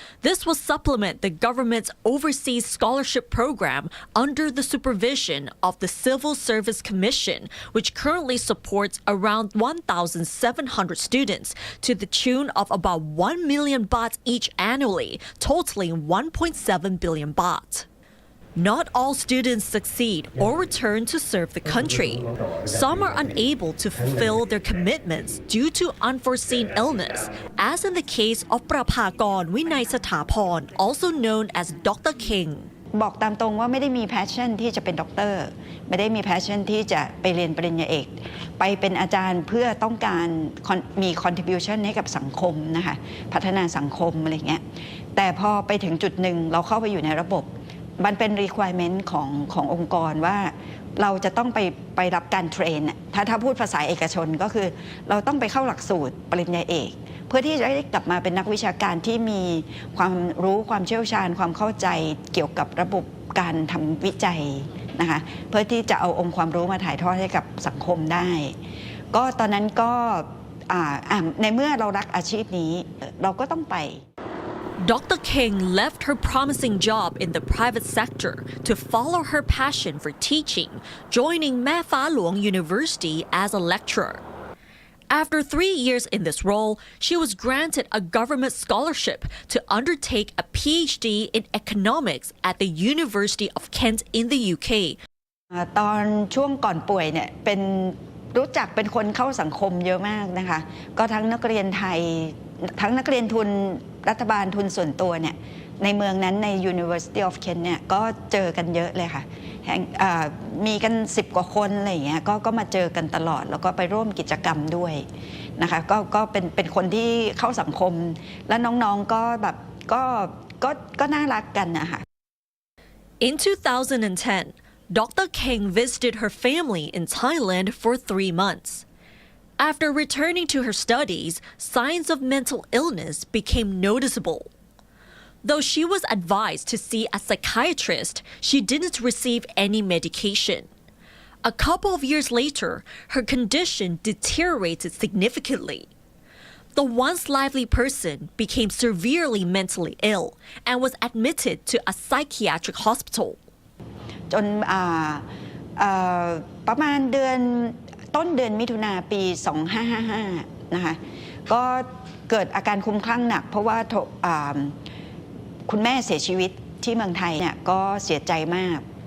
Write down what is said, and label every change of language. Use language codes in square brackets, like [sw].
[en] This will supplement the government's overseas scholarship program under the supervision of the Civil Service Commission, which currently supports around 1,700 students to the tune of about 1 million baht each annually, totaling 1.7 billion baht. Not all students succeed or return to serve the country. Some are unable to fulfill their commitments due to unforeseen illness, as in the case of Prapakorn Winay Sthapon, also known as Dr. King. [th] บอกตามตรงว่าไม่ได้มี passion ที่จะเป็นด็อกเตอร์ไม่ได้มี passion ที่จะไปเรียนปริญญาเอกไปเป็นอาจารย์เพื่อต้องการมี contribution ให้กับสังคมนะคะพัฒนาสังคมอะไรเงี้ยแต่พอไปถึงจุดหนึ่งเราเข้าไปอยู่ในระบบมันเป็น requirement ขององค์กรว่า เราจะต้องไปรับการเทรนถ้าพูดภาษาเอกชนก็คือเราต้องไปเข้าหลักสูตรปริญญาเอกเพื่อที่จะได้กลับมาเป็นนักวิชาการที่มีความรู้ความเชี่ยวชาญความเข้าใจเกี่ยวกับระบบการทำวิจัยนะคะเพื่อที่จะเอาองค์ความรู้มาถ่ายทอดให้กับสังคมได้ก็ตอนนั้นก็ในเมื่อเรารักอาชีพนี้เราก็ต้องไป [en] Dr. King left her promising job in the private sector to follow her passion for teaching, joining Mae Pha Luang University as a lecturer. After 3 years in this role, she was granted a government scholarship to undertake a PhD in economics at the University of Kent in the UK. [th] ตอนช่วงก่อนป่วยเนี่ยรู้จักเป็นคนเข้าสังคมเยอะมากนะคะก็ทั้งนักเรียนไทยทั้งนักเรียนทุนรัฐบาลทุนส่วนตัวเนี่ยในเมืองนั้นใน University of Kent เนี่ยก็เจอกันเยอะเลยค่ะมีกัน10 กว่าคนอะไรอย่างเงี้ยก็มาเจอกันตลอดแล้วก็ไปร่วมกิจกรรมด้วยนะคะก็เป็นคนที่เข้าสังคมและน้องๆก็แบบก็น่ารักกันนะคะ [en] In 2010, Dr. King visited her family in Thailand for 3 months. After returning to her studies, signs of mental illness became noticeable. Though she was advised to see a psychiatrist, she didn't receive any medication. A couple of years later, her condition deteriorated significantly. The once lively person became severely mentally ill and was admitted to a psychiatric hospital. [th] จนประมาณต้นเดือนมิถุนาปี 2555 นะคะก็เกิดอาการคลุ้มคลั่งหนักเพราะว่าคุณแม่เสียชีวิตที่เมืองไทยเนี่ยก็เสียใจมาก